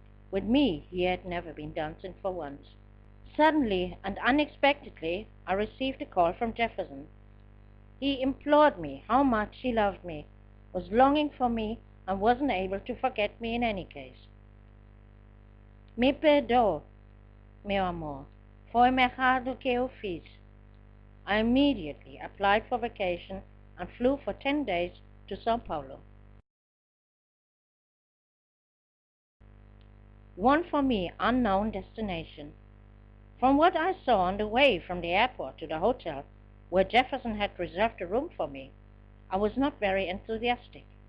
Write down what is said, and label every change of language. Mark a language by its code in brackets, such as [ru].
[en] With me, he had never been dancing for once. Suddenly and unexpectedly, I received a call from Jefferson. He implored me how much he loved me, was longing for me, and wasn't able to forget me in any case. [pt] Me perdoe, meu amor, foi errado que eu fiz. [en] I immediately applied for vacation and flew for 10 days to Sao Paulo. One for me unknown destination. From what I saw on the way from the airport to the hotel, where Jefferson had reserved a room for me, I was not very enthusiastic.